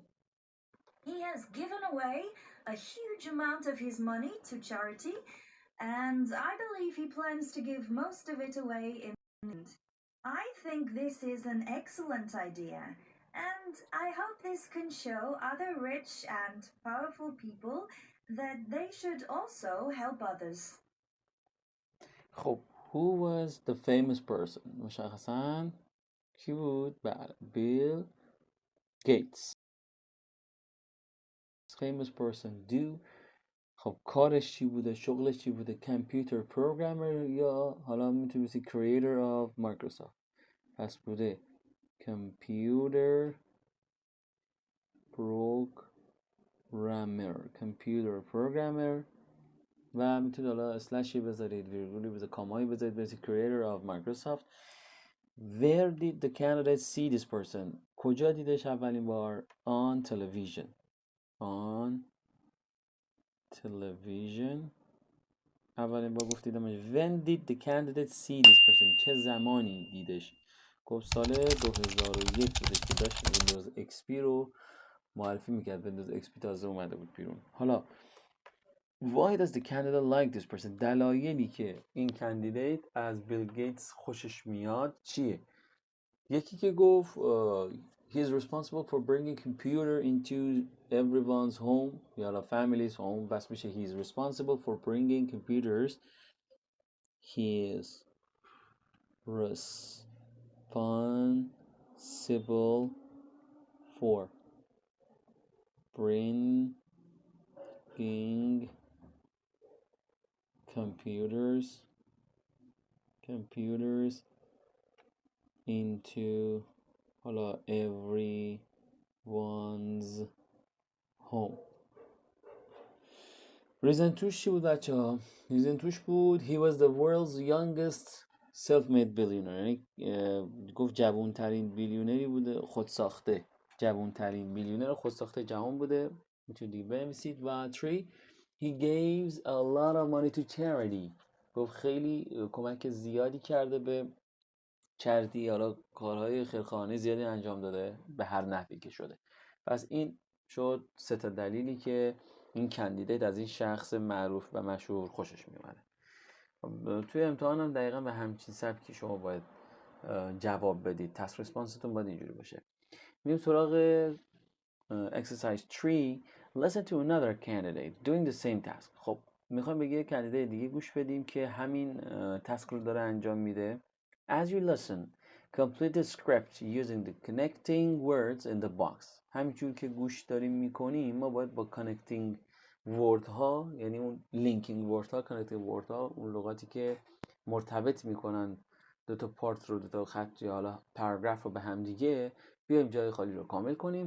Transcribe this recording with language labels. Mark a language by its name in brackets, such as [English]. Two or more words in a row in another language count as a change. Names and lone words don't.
[English] He has given away a huge amount of his money to charity, and I believe he plans to give most of it away in the end. I think this is an excellent idea, and I hope this can show other rich and powerful people that they should also help others. خب who was the famous person؟ [Persian] مشخصاً کی بود؟ بله بیل گیتس. [English] famous person do. [Persian] خب کارش چی بوده؟ شغلش چی بوده؟ [English] computer programmer [Persian] یا حالا میتونی بسی [English] creator of [Persian] مایکروسافت. پس بوده [English] computer programmer [Persian] و میتونید حالا اسلشی بذارید، ویرگولی بذارید، کامایی بذارید، بذارید [English] creator of [Persian] مایکروسافت. [English] Where did the candidate see this person؟ [Persian] کجا دیدش اولین بار؟ [English] On television. On television. [Persian] اولین بار گفت دیدمش. [English] When did the candidate see this person؟ [Persian] چه زمانی دیدش؟ گفت سال 2001 بودش که داشت ویندوز XP رو معرفی میکرد. ویندوز XP تازه اومده بود بیرون. حالا [English] Why does the candidate like this person؟ [Persian] دلایلی که این کاندیدیت از بیل گیتس خوشش میاد چیه؟ یکی که گفت [English] he is responsible for bringing computer into everyone's home یا family's home. [Persian] بس میشه [English] he is responsible for bringing computers. He is responsible for bringing computers into حالا everyone's home. [Persian] ریزن توش چی بود بچه ها؟ ریزن توش بود [English] he was the world's youngest self-made billionaire. [Persian] گفت جوانترین بیلیونری بوده خودساخته. جوانترین بیلیونر خودساخته جهان بوده. میتونید دیگه بنویسید. [English] و 3 he gives a lot of money to charity. [Persian] گفت خیلی کمک زیادی کرده به چریتی، حالا کارهای خیرخواهانه زیادی انجام داده به هر نحوی که شده. پس این شد 3 تا دلیلی که این کاندیدیت از این شخص معروف و مشهور خوشش میومده. توی امتحان هم دقیقا به همچین سبکی شما باید جواب بدید. تسک ریسپانستون باید اینجوری باشه. میریم سراغ exercise 3. [English] listen to another candidate doing the same task. [Persian] خب میخوایم به یه کاندیدیت دیگه گوش بدیم که همین تسک رو داره انجام میده. [English] As you listen, complete the script using the connecting words in the box. [Persian] همینجور که گوش داریم میکنیم ما باید با [English] connecting word [Persian] ها، یعنی اون [English] linking word [Persian] ها، [English] connecting word [Persian] ها، اون لغاتی که مرتبط میکنن دو تا پارت رو، دو تا خط یا حالا پاراگراف رو به هم دیگه، بیایم جای خالی رو کامل کنیم.